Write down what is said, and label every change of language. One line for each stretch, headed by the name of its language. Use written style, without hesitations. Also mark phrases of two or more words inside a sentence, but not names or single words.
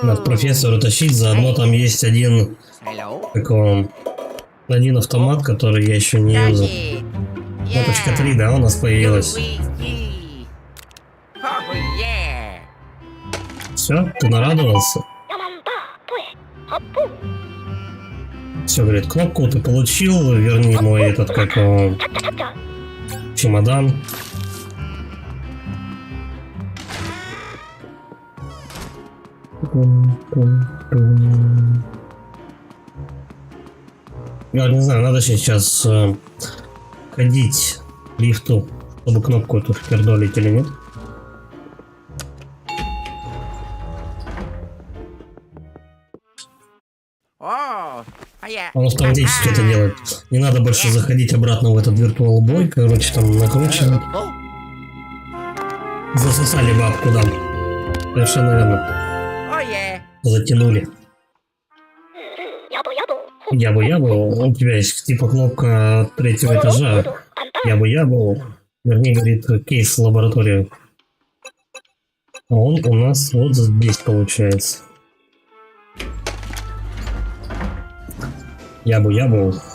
Russian: Надо профессора тащить, заодно там есть один,
English: Hello.
Russian: как он, один автомат, который я еще не юзал.
English: Daddy.
Russian: Кнопочка 3, да, у нас появилась.
English: Luigi. Oh, yeah.
Russian: Все, ты нарадовался? ヤマンバーポエ発砲 Все, говорит, кнопку ты получил, верни мой этот, как его, チャッチャチャッチャ чемодан. Я не знаю, надо сейчас ходить к лифту, чтобы кнопку эту впердолить или нет.
English: Oh, yeah.
Russian: Он автоматически это делает. Не надо больше заходить обратно в этот виртуал бой, короче, там накручивать.
English: Oh,
Russian: Засосали бабку, да. Совершенно верно.
English: oh, yeah.
Russian: Затянули. ヤボヤボ Ябу-ябу, у тебя есть типа кнопка третьего этажа. 簡単 Ябу-ябу. Вернее, говорит, кейс в лабораторию. А он у нас вот здесь получается. Ябу-ябу.